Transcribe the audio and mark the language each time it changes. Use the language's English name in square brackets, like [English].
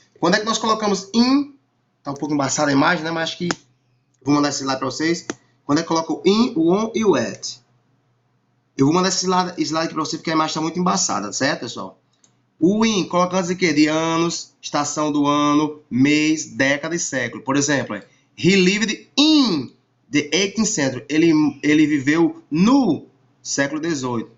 [Portuguese] Quando é que nós colocamos in? Tá um pouco embaçada a imagem, né? Mas acho que vou mandar esse slide para vocês. Quando é que coloca o in, o on e o at? Eu vou mandar esse slide aqui para vocês porque a imagem está muito embaçada, certo, pessoal? O in, coloca antes de quê? De anos, estação do ano, mês, década e século. [English] Por exemplo, he lived in the 18th century. [Portuguese] Ele viveu no século XVIII.